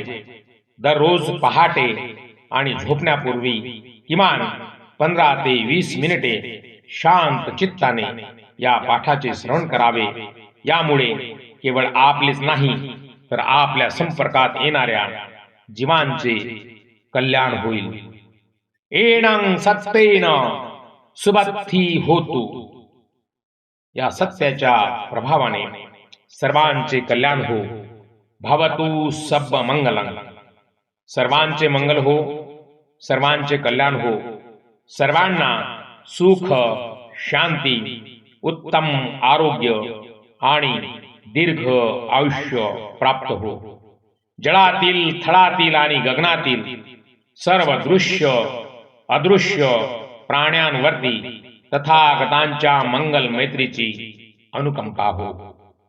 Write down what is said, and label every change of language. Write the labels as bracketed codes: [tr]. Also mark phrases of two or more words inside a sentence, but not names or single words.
[mr] दररोज पहाटे आणि झोपण्यापूर्वी किमान 15 ते 20 मिनिटे शांत चित्ताने या पाठाचे श्रवण करावे. यामुळे केवळ आपलेच नाही तर आपल्या संपर्कात येणाऱ्या जीवांचे कल्याण होईल. [pi] एनं सत्तेन सुबत्ती होतु. [mr] या सत्याच्या प्रभावाने सर्वांचे कल्याण हो. [pi] भवतु सब मंगलम. [mr] सर्वांचे मंगल हो, सर्वांचे कल्याण हो. सर्वांना सुख, शांती, उत्तम आरोग्य आणि दीर्घ आयुष्य प्राप्त हो. जळातील, थळातील आणि गगनातील सर्व दृश्य अदृश्य प्राण्यांवरती तथागतांच्या मंगल मैत्रीची अनुकंपा हो.